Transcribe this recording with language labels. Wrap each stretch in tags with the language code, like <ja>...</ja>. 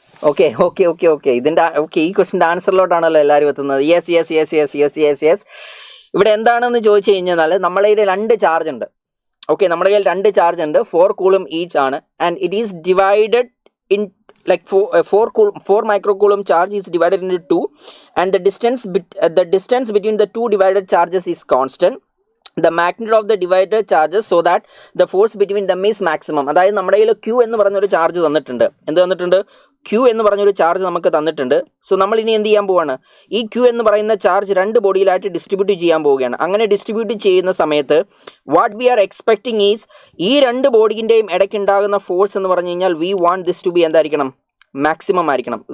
<ml>Okay okay okay okay ഇതിൻ്റെ okay ഈ ക്വസ്റ്റിൻ്റെ ആൻസറിലോട്ടാണല്ലോ എല്ലാവരും എത്തുന്നത്. Yes yes yes yes yes yes yes. ഇവിടെ എന്താണെന്ന് ചോദിച്ചു കഴിഞ്ഞാൽ നമ്മുടെ കയ്യിൽ രണ്ട് ചാർജ് ഉണ്ട്. ഓക്കെ, നമ്മുടെ കയ്യിൽ രണ്ട് ചാർജ് ഉണ്ട്, 4 കൂളും ഈച്ച് ആണ്.</ml> <en>And it is divided in like 4 microcoulomb charge is divided into 2, and the distance between the two divided charges is constant. The magnitude of the divided charges so that the force between them is maximum.</en> <ml>അതായത് നമ്മുടെ കയ്യിൽ Q എന്ന് പറഞ്ഞൊരു charge തന്നിട്ടുണ്ട്. എന്ത് തന്നിട്ടുണ്ട്? Q എന്ന് പറഞ്ഞൊരു ചാർജ് നമുക്ക് തന്നിട്ടുണ്ട്. സോ നമ്മൾ ഇനി എന്ത് ചെയ്യാൻ പോവാണ്? ഈ Q എന്ന് പറയുന്ന ചാർജ് രണ്ട് ബോഡിയിലായിട്ട് ഡിസ്ട്രിബ്യൂട്ട് ചെയ്യാൻ പോവുകയാണ്. അങ്ങനെ ഡിസ്ട്രിബ്യൂട്ട് ചെയ്യുന്ന സമയത്ത്</ml> <en>what we are expecting is</en> <ml>ഈ രണ്ട് ബോഡിൻ്റെയും ഇടയ്ക്ക് ഉണ്ടാകുന്ന ഫോഴ്സ് എന്ന് പറഞ്ഞു കഴിഞ്ഞാൽ</ml> <en>we want this to be</en> <ml>എന്തായിരിക്കണം? മാക്സിമം ആയിരിക്കണം.</ml>